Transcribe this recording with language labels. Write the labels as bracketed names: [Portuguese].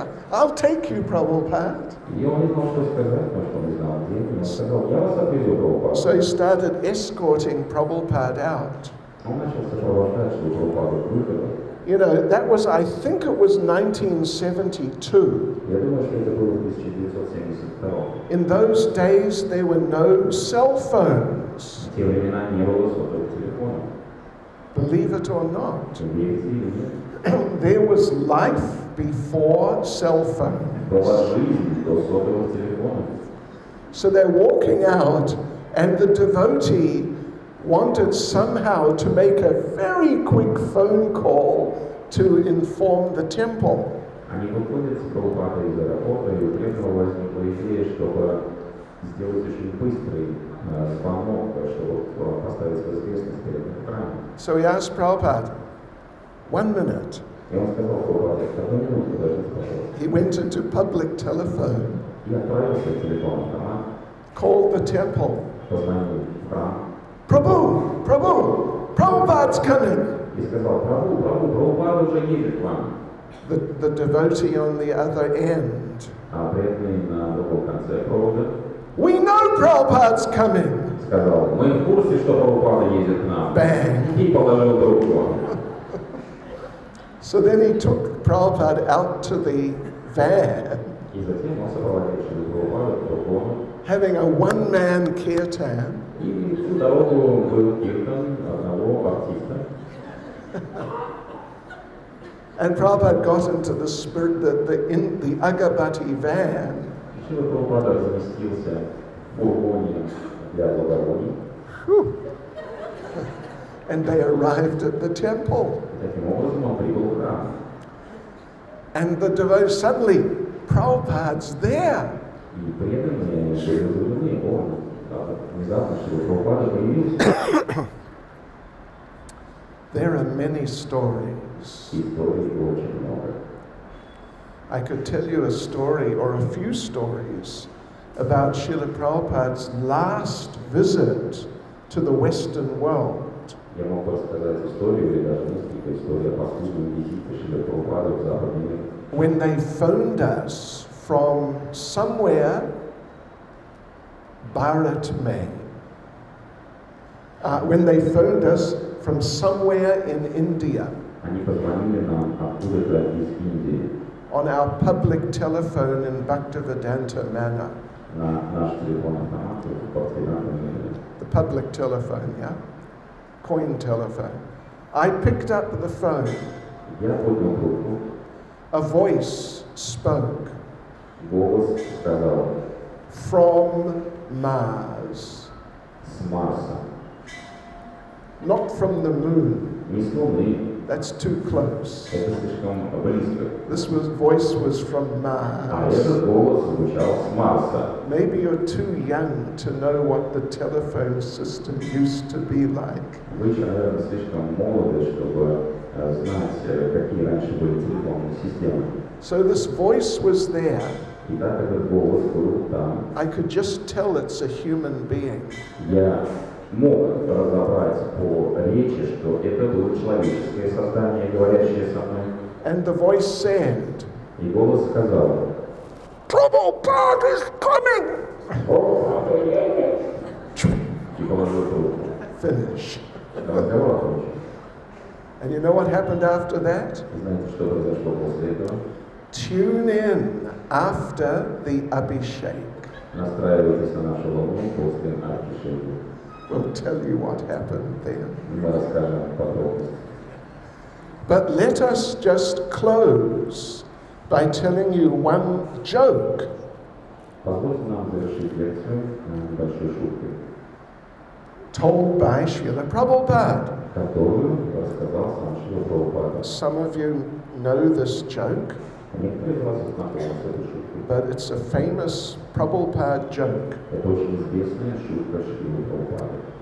[English] I'll take you, Prabhupada. [Russian] И он не знал, что сказать, потому что он не знал, где они. Он сказал, я вас отвезу, Прабхупада. [English] So he started escorting Prabhupada out. [Russian] Он начал сопровождать Прабхупаду к выходу. [English] You know, that was, I think it was 1972. [Russian] Я думаю, что это было в 1972. [English] In those days, there were no cell phones. [Russian] В те времена не было сотовых телефонов. [English] Believe it or not. [Russian] Верите или нет? [English] There was life before cell phones. [Russian] Была жизнь до сотовых телефонов. [English] So they're walking out, and the devotee wanted somehow to make a very quick phone call to inform the temple. [Russian] Они выходят с Прабхупадой из аэропорта, и у преданного возникла идея, чтобы сделать очень быстрый звонок, чтобы поставить в известность перед храмом. [English] So he asked Prabhupada, 1 minute. [Russian] И он сказал Прабхупаде, одну минуту, подождите, пожалуйста. [English] He went into public telephone, [Russian] И отправился к телефону храма, [English] called the temple. [Russian] позвонил в храм [English] Prabhu, Prabhu, Prabhupada's coming. [Russian] и сказал, Прабхупада уже едет к вам. [English] The devotee on the other end. [Russian] А преданный на другом конце провода [English] We know Prabhupada's coming. [Russian] сказал, мы в курсе, что Прабхупада едет к нам. [English] Bang. [Russian] И положил трубку. [English] So then he took Prabhupada out to the van, [Russian] И затем он сопроводил Прабхупаду к фургону. [English] having a one-man kirtan. [Russian] И всю дорогу был киртан одного артиста. [English] And Prabhupada got into the spirit, the Agabati van. [Russian] Шрила Прабхупада разместился в фургоне для благовоний. [English] And they arrived at the temple. [Russian] Таким образом он прибыл в храм. [English] And the devotee, suddenly, Prabhupada's there. [Russian] И преданные были удивлены. Внезапно Шрила Прабхупада появился. [English] There are many stories. [Russian] Историй очень много. [English] I could tell you a story or a few stories about Srila Prabhupada's last visit to the Western world. [Russian] Я мог бы рассказать историю или даже несколько историй о последнем визите Шрилы Прабхупады в Западный мир. [English] When they phoned us from somewhere, Bharat May. When they phoned us from somewhere in India. [Russian] Они позвонили нам откуда-то из Индии [English] On our public telephone in Bhaktivedanta Manor. [Russian] на наш телефонный автомат в Бхактивиданта Манере. [English] The public telephone, yeah? Coin telephone. I picked up the phone. [Russian] Я поднял трубку. [English] A voice spoke. [Russian] Голос сказал [English] From Mars. [Russian] с Марса. [English] Not from the moon. [Russian] Не с Луны. [English] That's too close. [Russian] Это слишком близко. [English] This voice was from [Russian] А [English] Mars. [Russian] этот голос звучал с Марса. [English] Maybe you're too young to know what the telephone system used to be like. [Russian] Вы еще, наверное, слишком молоды, чтобы знать, какие раньше были телефонные системы. [English] So this voice was there. [Russian] И так этот голос был там. [English] I could just tell it's a human being. [Russian] Я мог разобрать по речи, что это было человеческое создание, говорящее со мной. [English] And the voice said, [Russian] И голос сказал, [English] Prabhupada is coming! [Russian] и положил трубку. [English] Finish. [Russian] Разговор окончен. [English] And you know what happened after that? [Russian] Знаете, что произошло после этого? [English] Tune in after the Abhishek. [Russian] Настраивайтесь на нашу волну после Абхишеки. [English] We'll tell you what happened then. [Russian] Мы расскажем подробности. [English] But let us just close by telling you one joke. [Russian] Позвольте нам завершить лекцию небольшой шуткой, [English] Told by Srila Prabhupada. [Russian] которую рассказал сам Шрила Прабхупада. [English] Some of you know this joke, [Russian] Некоторые из вас знакомы с этой шуткой. [English] but it's a famous Prabhupada joke. [Russian] Это очень известная шутка Шрилы Прабхупады.